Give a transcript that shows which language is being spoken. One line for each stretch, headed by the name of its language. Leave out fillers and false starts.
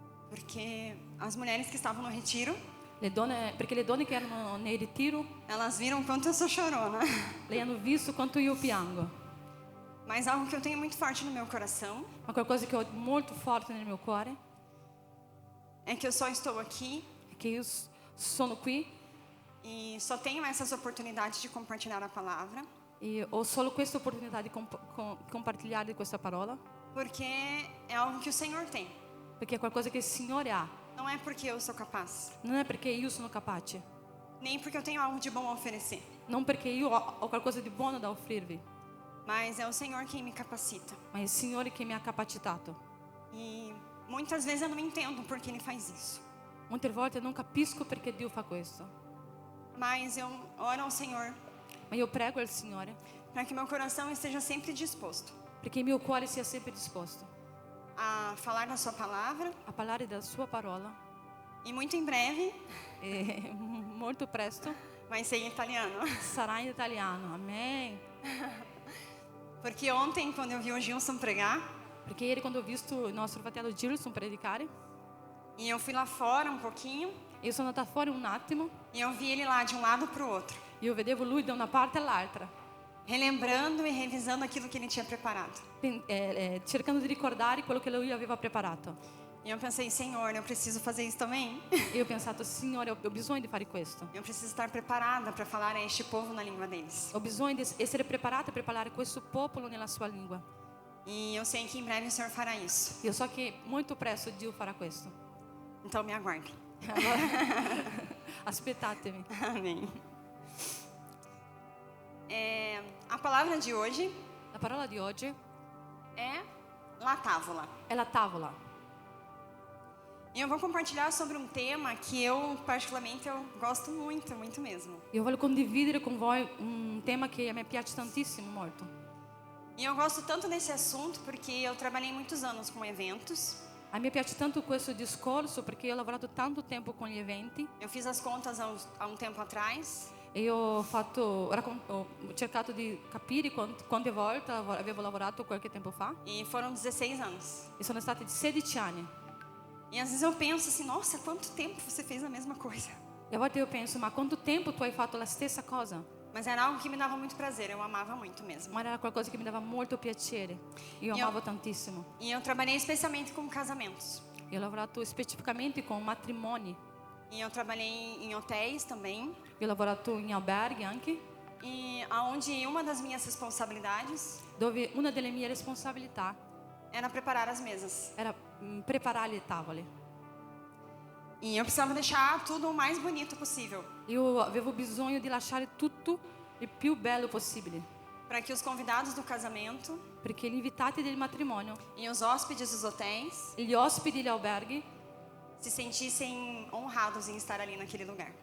Portuguese: porque as mulheres que estavam no retiro,
Italian: Perché le donne che erano nel ritiro,
Portuguese: elas viram quanto eu sou chorona.
Italian: le hanno visto quanto io piango.
Portuguese: Mas algo que eu tenho muito forte no meu coração
Italian: Ma qualcosa che ho molto forte nel mio cuore
Portuguese: é que eu só estou aqui
Italian: è che io sono qui
Portuguese: e só tenho essas oportunidades de compartilhar a palavra,
Italian: e ho solo questa opportunità di compartilhare questa parola,
Portuguese: porque é algo que o Senhor tem.
Italian: perché è qualcosa che il Signore ha.
Portuguese: Não é porque eu sou capaz,
Italian: Non è perché io sono capace,
Portuguese: nem porque eu tenho algo de bom a oferecer,
Italian: non perché io ho qualcosa di buono da offrirvi,
Portuguese: mas é o Senhor quem me capacita.
Italian: ma è il Signore che mi ha capacitato.
Portuguese: E muitas vezes eu não entendo por que Ele faz isso.
Italian: Molte volte non capisco perché Dio fa questo,
Portuguese: Mas eu oro ao Senhor
Italian: ma io prego al Signore
Portuguese: para que meu coração esteja sempre disposto
Italian: perché il mio cuore sia sempre disposto
Portuguese: a falar da Sua palavra.
Italian: a parlare della sua parola
Portuguese: E muito em breve
Italian: e molto presto
Portuguese: vai ser em italiano.
Italian: sarà in italiano. Amen.
Portuguese: Porque ontem, quando eu vi o Gilson pregar,
Italian: Perché ieri quando ho visto il nostro fratello Gilson predicare,
Portuguese: e eu fui lá fora um pouquinho,
Italian: io sono andata fuori un attimo,
Portuguese: e eu vi ele lá de um lado para o outro,
Italian: io vedevo lui da una parte all'altra,
Portuguese: relembrando e revisando aquilo que ele tinha preparado.
Italian: cercando di ricordare quello che lui aveva preparato.
Portuguese: E eu pensei, Senhor, eu preciso fazer isso também.
Italian: E ho pensato, Signore, ho bisogno di fare questo.
Portuguese: Eu preciso estar preparada para falar a este povo na língua deles.
Italian: Ho bisogno di essere preparata per parlare questo popolo nella sua lingua.
Portuguese: E eu sei que em breve o Senhor fará isso.
Italian: Io so che molto presto Dio farà questo.
Portuguese: Então me aguarde.
Italian: Aspettatemi.
Portuguese: Amém. A palavra de hoje
Italian: La parola di oggi
Portuguese: é la távola.
Italian: è la tavola.
Portuguese: E eu vou compartilhar sobre um tema que eu particularmente gosto muito, muito mesmo.
Italian: Io voglio condividere con voi un tema che a me piace tantissimo, molto.
Portuguese: E eu gosto tanto desse assunto porque eu trabalhei muitos anos com eventos.
Italian: A me piace tanto questo discorso perché io ho lavorato tanto tempo con gli eventi
Portuguese: Eu fiz as contas há um tempo atrás.
Italian: e io ho cercato di capire quante volte avevo lavorato qualche tempo fa,
Portuguese: E foram 16 anos.
Italian: e sono stati 16 anni.
Portuguese: E às vezes eu penso assim, nossa, quanto tempo você fez a mesma coisa?
Italian: E a volte io penso, ma quanto tempo tu hai fatto la stessa cosa?
Portuguese: Mas era algo que me dava muito prazer, eu amava muito mesmo.
Italian: ma era qualcosa che mi dava molto piacere. Io Io- amavo tantissimo.
Portuguese: E eu trabalhei especialmente com casamentos.
Italian: Io ho lavorato specificamente con matrimoni.
Portuguese: E eu trabalhei em hotéis também.
Italian: Io ho lavorato in alberghi anche,
Portuguese: E aonde uma das minhas responsabilidades
Italian: dove una delle mie responsabilità
Portuguese: era preparar as mesas.
Italian: era preparare le tavole.
Portuguese: E eu precisava deixar tudo o mais bonito possível,
Italian: Io avevo bisogno di lasciare tutto il più bello possibile,
Portuguese: para que os convidados do casamento
Italian: perché gli invitati del matrimonio,
Portuguese: e os hóspedes dos hotéis
Italian: gli ospiti degli alberghi
Portuguese: se sentissem honrados em estar ali naquele lugar.